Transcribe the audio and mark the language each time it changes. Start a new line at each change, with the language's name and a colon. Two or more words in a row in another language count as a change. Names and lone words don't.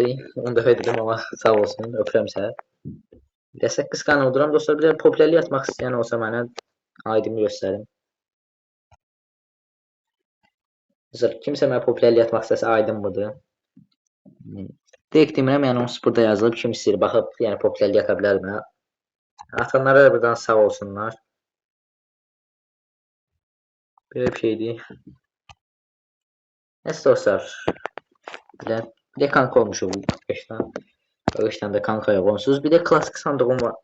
Azerbaijani: 10 dəfə dedim ama sağ olsun öpürəm səni. Desək qısqanırdıram dostlar bir də popülerlik atmaq istəyən olsa mənə aydın göstərin. Mesela kimsə mənə popülerlik atmaq istəsə aydın budur. Direkt demirəm yəni onsuz burada yazılıb kim istəyir baxıb yəni popülerlik ata bilər mənə. Atanlara da buradan sağ olsunlar.
Turkish: Böyle bir şeydi. Neyse dostlar. Bir de kanka olmuşum bu arkadaşlar. Arkadaşlar da kanka yok onsuz. Bir de klasik sandığım var.